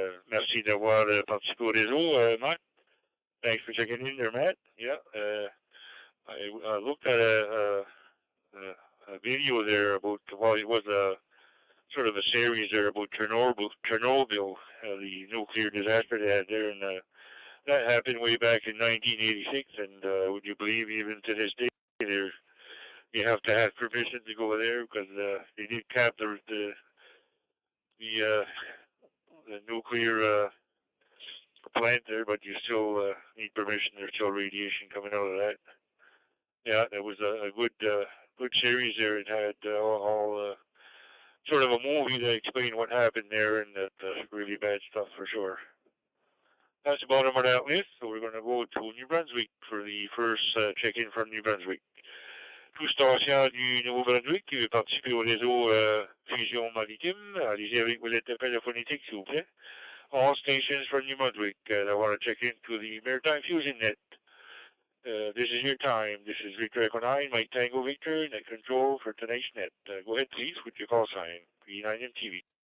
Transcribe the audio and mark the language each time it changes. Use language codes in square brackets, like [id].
[fr] Merci d'avoir participé au réseau, Matt. [en] Thanks for checking in there, Matt. Yeah, I looked at a video there about, well, it was a sort of a series there about Chernobyl, the nuclear disaster they had there, and that happened way back in 1986, and would you believe even to this day, you have to have permission to go there, because they did cap the nuclear plant there, but you still need permission. There's still radiation coming out of that. Yeah, that was a good series there. It had all sort of a movie that explained what happened there, and that really bad stuff for sure. That's the bottom of that list, so we're going to go to New Brunswick for the first check-in from New Brunswick. [fr] Tout station du Nouveau-Brunswick qui veut participer au réseau Fusion Maritime, allez-y avec vos interprètes phonétiques, s'il vous plaît. [en] All stations from New Brunswick that want to check into the Maritime Fusion net. This is your time. This is Victor Echo 9, Mike Tango Victor, net control for tonight's net. Go ahead, please, with your call sign, V9MTV.